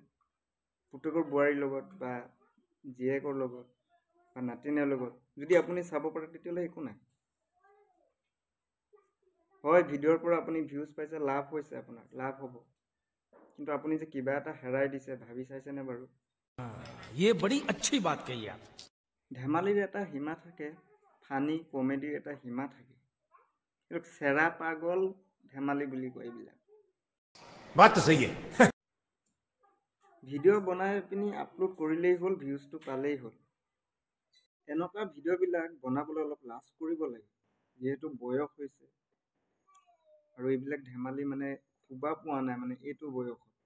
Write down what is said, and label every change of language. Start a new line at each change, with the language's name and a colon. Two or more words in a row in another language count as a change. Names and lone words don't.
Assamese: পুতেকৰ বোৱাৰীৰ লগত বা জীয়েকৰ লগত বা নাতিনীৰ লগত যদি আপুনি চাব পাৰে, তেতিয়াহ'লে একো নাই। হয়, ভিডিঅ'ৰ পৰা আপুনি ভিউজ পাইছে, লাভ হৈছে, আপোনাৰ লাভ হ'ব, কিন্তু আপুনি যে কিবা এটা হেৰাই দিছে, ভাবি চাইছেনে বাৰু?
Hindi: ये बड़ी अच्छी बात कही आप।
Assamese: ধেমালিৰ এটা সীমা থাকে,
English: funny comedyৰ
Assamese: এটা সীমা থাকে। এইবিলাক চেৰা পাগল ধেমালি বুলি কয় এইবিলাক।
Hindi: बात तो सही है।
Assamese: ভিডিঅ' বনাই পিনি আপলোড কৰিলেই হ'ল, ভিউজটো পালেই হ'ল। এনেকুৱা ভিডিঅ'বিলাক বনাবলৈ অলপ লাজ কৰিব লাগে, যিহেতু বয়স হৈছে আৰু এইবিলাক ধেমালি মানে শুবা পোৱা নাই মানে এইটো বয়সত।